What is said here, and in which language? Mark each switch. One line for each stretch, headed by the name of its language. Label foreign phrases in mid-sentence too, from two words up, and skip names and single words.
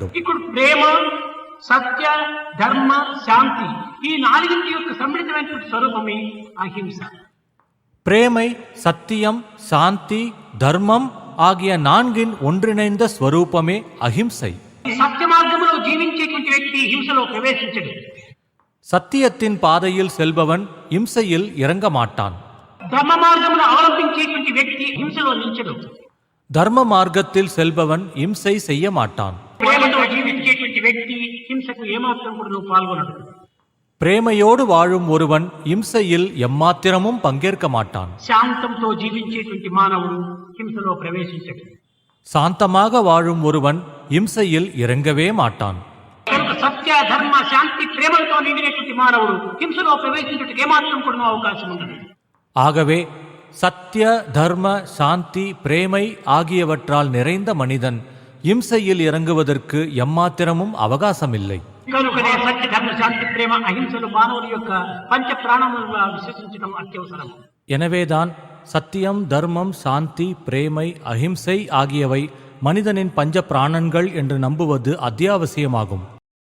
Tamil: வேண்டும்.
Telugu: ఇప్పుడు ప్రేమ, సత్య, ధర్మ, శాంతి ఈ నాలుగింటి యొక్క సమ్మిళితమైనటువంటి స్వరూపమే అహింస.
Tamil: பிரேமை, சத்தியம், சாந்தி, தர்மம் ஆகிய நான்கின் ஒன்றிணைந்த ஸ்வரூபமே அஹிம்சை.
Telugu: సత్య మార్గంలో జీవించేటువంటి వ్యక్తి హింసలో ప్రవేశించడు.
Tamil: சத்தியத்தின் பாதையில் செல்பவன் இம்சையில் இறங்க மாட்டான்.
Telugu: ధర్మ మార్గమును అవలంబించేటువంటి వ్యక్తి హింసలో నిలిచడు.
Tamil: தர்ம மார்க்கத்தில் செல்பவன் இம்சை செய்ய மாட்டான்.
Telugu: ప్రేమతో జీవించేటువంటి వ్యక్తి హింసకు ఏమాత్రం కూడా పాల్గొనడు.
Tamil: பிரேமையோடு வாழும் ஒருவன் இம்சையில் எம்மாத்திரமும் பங்கேற்க மாட்டான்.
Telugu: శాంతంతో జీవించేటువంటి మానవుడు హింసలో ప్రవేశించడు.
Tamil: சாந்தமாக வாழும் ஒருவன் இம்சையில் இறங்கவே மாட்டான்.
Telugu: కనుక సత్య, ధర్మ, శాంతి, ప్రేమలతో నిండినటువంటి మానవుడు హింసలో ప్రవేశించడానికి ఏమాత్రం కూడా అవకాశం ఉండదు.
Tamil: ஆகவே சத்திய, தர்ம, சாந்தி, பிரேமை ஆகியவற்றால் நிறைந்த மனிதன் இம்சையில் இறங்குவதற்கு எம்மாத்திரமும் அவகாசமில்லை.
Telugu: కనుకనే సత్య, ధర్మ, శాంతి, ప్రేమ, అహింసలు మానవుని యొక్క పంచ ప్రాణములుగా విశ్వసించడం అత్యవసరం.
Tamil: எனவேதான் சத்தியம், தர்மம், சாந்தி, பிரேமை, அஹிம்சை ஆகியவை மனிதனின் பஞ்ச பிராணன்கள் என்று நம்புவது அத்தியாவசியமாகும்.